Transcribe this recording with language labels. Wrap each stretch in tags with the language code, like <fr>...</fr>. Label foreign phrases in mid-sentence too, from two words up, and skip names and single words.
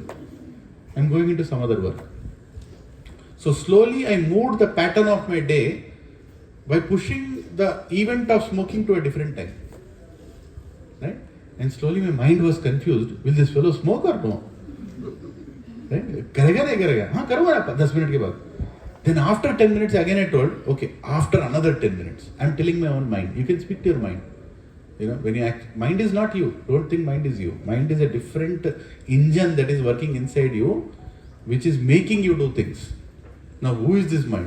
<en>I'm going into some other work. So slowly I moved the pattern of my day by pushing the event of smoking to a different time. Right? And slowly my mind was confused, will this fellow smoke or no? Right?</en> <hi>करेगा नहीं करेगा? हाँ, करूँगा ना 10 minutes के बाद.</hi> <en>Then after 10 minutes again I told, okay, after another 10 minutes, I'm telling my own mind. You can speak to your mind. When you act, mind is not you. Don't think mind is you. Mind is a different engine that is working inside you, which is making you do things. Now, who is this mind?</en>